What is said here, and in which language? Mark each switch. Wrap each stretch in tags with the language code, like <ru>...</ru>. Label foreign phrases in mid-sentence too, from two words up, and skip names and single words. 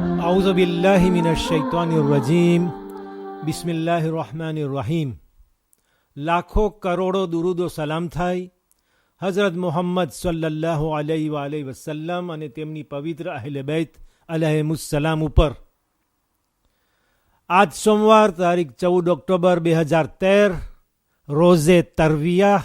<ar>أعوذ بالله من الشيطان الرجيم بسم الله الرحمن الرحيم.</ar> <gu>લાખો કરોડો દુરૂદો સલામ થાય હઝરત મુહમ્મદ</gu> <ar>صلى الله عليه وسلم</ar> <gu>અને તેમની પવિત્ર અહલે બૈત અલૈહિમુસ્સલામ ઉપર. આજ સોમવાર તારીખ 14 ઓક્ટોબર 2013 રોઝે તરવિયા.</gu>